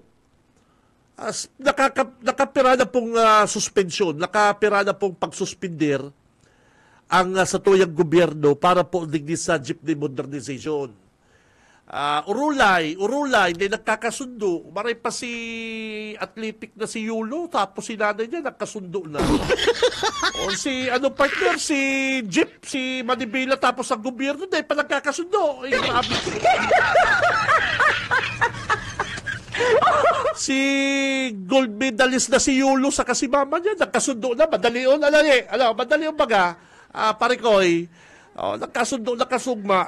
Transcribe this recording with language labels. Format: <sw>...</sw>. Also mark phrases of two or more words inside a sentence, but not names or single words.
<bik>Nakapira na pong suspensyon, nakapira na pong pagsuspindir ang sa tuyang gobyerno para po digdi sa jeepney modernization.</bik> <tl>Urulay, hindi nagkakasundo.</tl> <bik>Maray pa si athletic na si Yulo, tapos si nanay niya nagkasundo na. O si partner, si Jeep, si Manibela, tapos ang gobyerno, dahil pa nagkakasundo. Si gold medalist na si Yulo sa kasi mama niya, nagkasundo na, madali o baga, parikoy, nagkasundo, nakasugma.</bik>